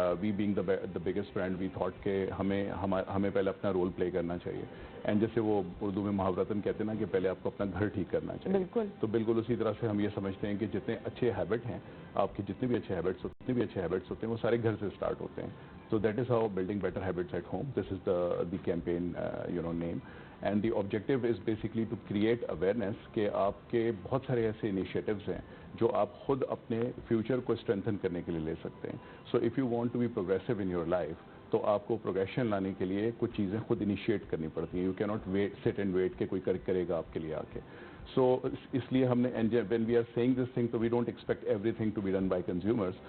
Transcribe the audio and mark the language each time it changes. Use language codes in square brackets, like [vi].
[en] We being the biggest brand, we thought [ur] کہ ہمیں پہلے اپنا رول پلے کرنا چاہیے. اینڈ جیسے وہ اردو میں محاورتاً کہتے ہیں نا کہ پہلے آپ کو اپنا گھر ٹھیک کرنا چاہیے. تو بالکل اسی طرح سے ہم یہ سمجھتے ہیں کہ جتنے اچھے ہیبٹ ہیں آپ کے جتنے بھی اچھے ہیبٹس ہوتے ہیں وہ سارے گھر سے اسٹارٹ ہوتے ہیں. [en] So that is how building better habits at home. This is the campaign name. And the objective is basically to create awareness [ur] کہ آپ کے بہت سارے ایسے انیشیٹوز ہیں جو آپ خود اپنے فیوچر کو اسٹرینتھن کرنے کے لیے لے سکتے ہیں. [en] so if you want to be progressive in your life [ur] تو آپ کو پروگریشن لانے کے لیے کچھ چیزیں خود انیشیٹ کرنی پڑتی ہیں. [en] you کی not sit and wait [ur] کہ کوئی کرے گا آپ کے لیے آ کے. [en] So اس لیے ہم نے when we are seeing this thing تو we don't expect everything to be done by consumers.